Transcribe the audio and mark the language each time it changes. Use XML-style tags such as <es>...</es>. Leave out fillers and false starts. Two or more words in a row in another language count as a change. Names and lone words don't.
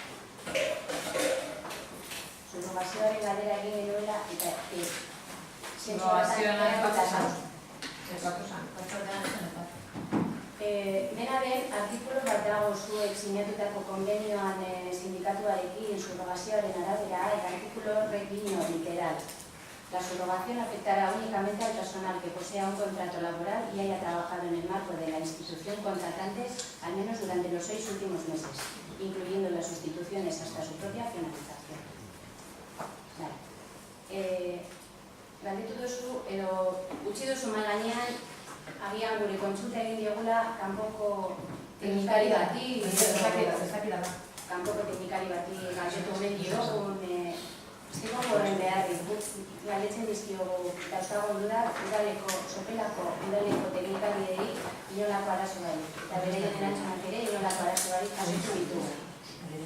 <eu>Surrogazioaren galdera egin genuela eta ez. Surrogazioaren Dena den, artikulu bat dago zuek sinatutako konbenioan sindikatuarekin surrogazioaren arabera,</eu> <es>el artículo</es> <eu>horrek dio literal.</eu> <es>La subrogación afectará únicamente al personal que posea un contrato laboral y haya trabajado en el marco de la institución contratante al menos durante los 6 últimos meses, incluyendo las sustituciones hasta su propia finalización.</es> <eu>Galdetu duzu, edo utzi duzu mahai gainean, agian gure kontsulta egin diogula kanpoko teknikari bati, kanpoko teknikari bati galdetu omen diogun, ez dugu horren beharrik, galdetzen dizkiogu dauzkagun dudak, udaleko, sopelako, udaleko teknikariei inolako arazo bari, eta bere erantzunak ere inolako arazo bari jasotu ditugu.</eu>